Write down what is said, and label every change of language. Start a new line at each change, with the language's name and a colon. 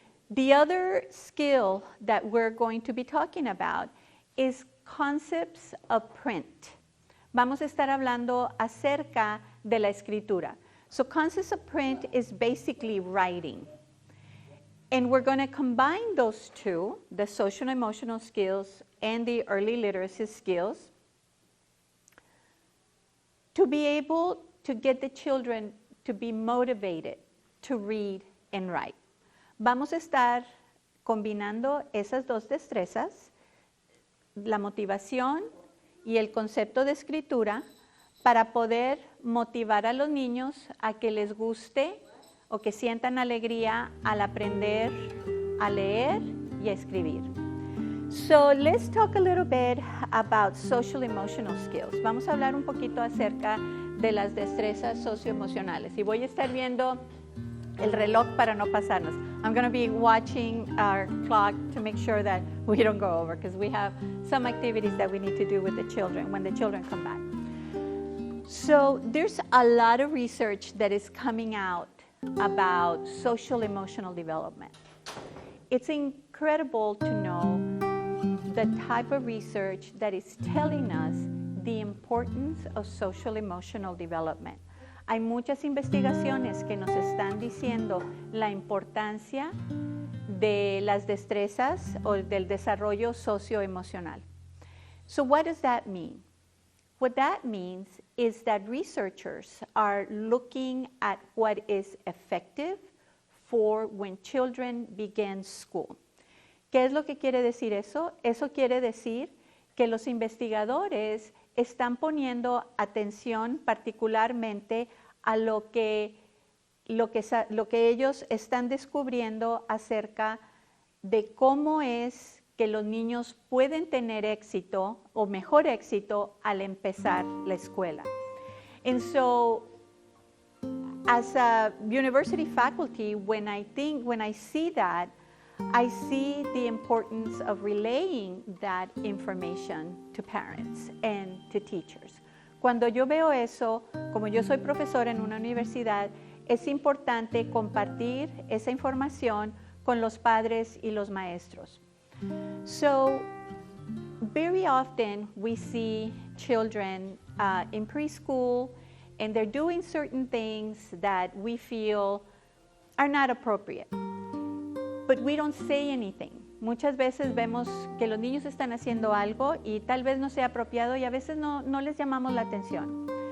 English: The other skill that we're going to be talking about is concepts of print.
Spanish: Vamos a estar hablando acerca de la escritura.
English: So concepts of print is basically writing. And we're going to combine those two, the social and emotional skills and the early literacy skills, to be able to get the children to be motivated to read and write.
Spanish: Vamos a estar combinando esas dos destrezas, la motivación y el concepto de escritura, para poder motivar a los niños a que les guste o que sientan alegría al aprender a leer y a escribir.
English: So let's talk a little bit about social emotional skills.
Spanish: Vamos a hablar un poquito acerca de las destrezas socioemocionales. Y voy a estar viendo el reloj para no pasarnos.
English: I'm going to be watching our clock to make sure that we don't go over, because we have some activities that we need to do with the children when the children come back. So there's a lot of research that is coming out about social emotional development. It's incredible to know the type of research that is telling us the importance of social emotional development.
Spanish: Hay muchas investigaciones que nos están diciendo la importancia de las destrezas o del desarrollo socioemocional.
English: So what does that mean? What that means is that researchers are looking at what is effective for when children begin school.
Spanish: ¿Qué es lo que quiere decir eso? Eso quiere decir que los investigadores están poniendo atención particularmente a lo que ellos están descubriendo acerca de cómo es que los niños pueden tener éxito o mejor éxito al empezar la escuela.
English: And so, as a university faculty, when I see that, I see the importance of relaying that information to parents and to teachers.
Spanish: Cuando yo veo eso, como yo soy profesora en una universidad, es importante compartir esa información con los padres y los maestros.
English: So, very often we see children in preschool and they're doing certain things that we feel are not appropriate. But we don't say anything.
Spanish: Muchas veces vemos que los niños están haciendo algo y tal vez no sea apropiado y a veces no les llamamos la atención.